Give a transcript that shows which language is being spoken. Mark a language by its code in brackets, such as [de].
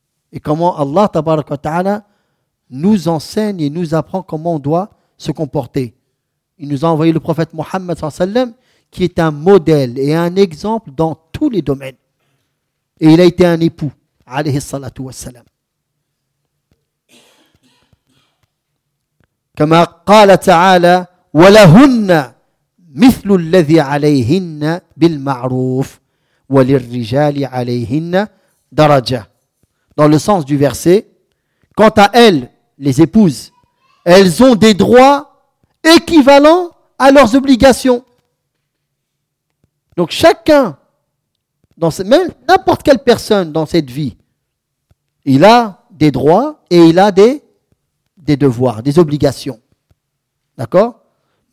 [fr] Et comment Allah, tabarak wa ta'ala, nous enseigne et nous apprend comment on doit se comporter. Il nous a envoyé le prophète Mohammed, qui est un modèle et un exemple dans tous les domaines. Et il a été un époux, alayhi salatu wassalam. [ar] كما قال تعالى ولهن مثل الذي عليهن بالمعروف وللرجال عليهن درجة. [fr] Dans le sens du verset, quant à elles, les épouses, elles ont des droits équivalents à leurs obligations. Donc chacun, même n'importe quelle personne dans cette vie, il a des droits et il a des devoirs, des obligations. D'accord ?